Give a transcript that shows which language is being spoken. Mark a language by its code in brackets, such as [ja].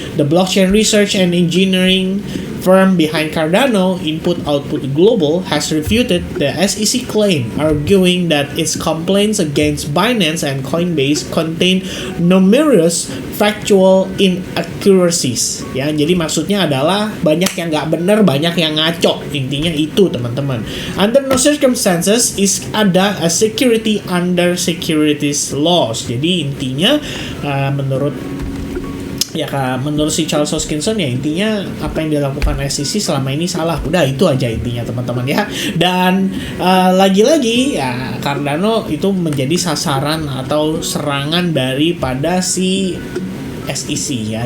[en] The blockchain research and engineering firm behind Cardano, Input Output Global, has refuted the SEC claim, arguing that its complaints against Binance and Coinbase contain numerous factual inaccuracies. [id] Ya, jadi maksudnya adalah banyak yang nggak benar, banyak yang ngaco. Intinya itu teman-teman. [en] Under no circumstances is ada a security under securities laws. [id] Jadi intinya menurut si Charles Hoskinson ya, intinya apa yang dilakukan SEC selama ini salah. Udah itu aja intinya teman-teman ya. Dan lagi-lagi ya Cardano itu menjadi sasaran atau serangan daripada si SEC ya.